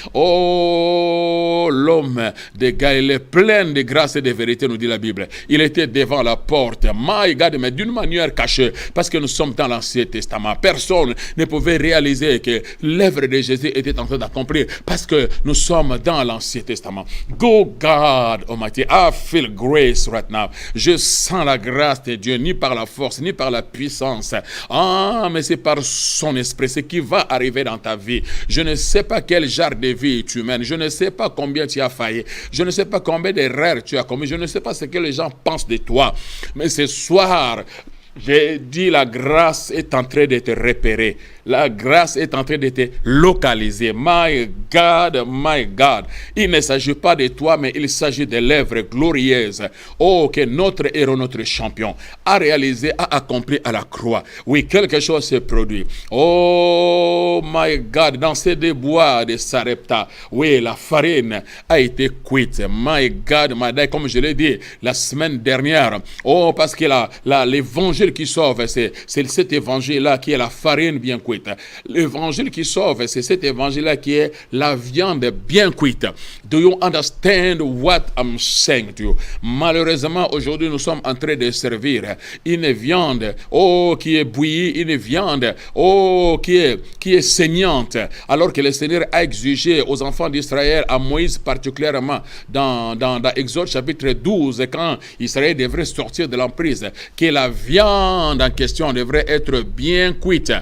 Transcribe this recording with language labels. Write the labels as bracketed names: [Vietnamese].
[French] L'homme de Galilée, plein de grâce et de vérité, nous dit la Bible. Il était devant la porte. [English] My God, [French] mais d'une manière cachée, parce que nous sommes dans l'Ancien Testament. Personne ne pouvait réaliser que l'œuvre de Jésus était en train d'accomplir, parce que nous sommes dans l'Ancien Testament. [English] Go God Almighty, I feel grace right now. [French] Je sens la grâce de Dieu, ni par la force, ni par la puissance. Mais c'est par son esprit, ce qui va arriver dans ta vie. Je ne sais pas quel genre de vie tu mènes. Je ne sais pas combien tu as failli. Je ne sais pas combien d'erreurs tu as commis. Je ne sais pas ce que les gens pensent de toi. Mais ce soir, J'ai dit la grâce est en train de te repérer. La grâce est en train de te localiser. [English] My God, my God. [French] Il ne s'agit pas de toi, mais il s'agit de l'œuvre glorieuse. Oh, que notre héros, notre champion, a réalisé, a accompli à la croix. Oui, quelque chose s'est produit. [English] Oh, my God, [French] dans ces deux bois de Sarepta, oui, la farine a été cuite. [English] My God, my God, [French] comme je l'ai dit la semaine dernière. Oh, parce que l'évangile qui sauve, c'est cet évangile-là qui est la farine bien cuite. L'évangile qui sauve, c'est cet évangile-là qui est la viande bien cuite. [English] Do you understand what I'm saying to you? [French] Malheureusement, aujourd'hui, nous sommes en train de servir une viande, oh, qui est bouillie, une viande, oh, qui est saignante, alors que le Seigneur a exigé aux enfants d'Israël, à Moïse particulièrement, dans Exode chapitre 12, quand Israël devrait sortir de l'emprise, que la viande en question devrait être bien cuite.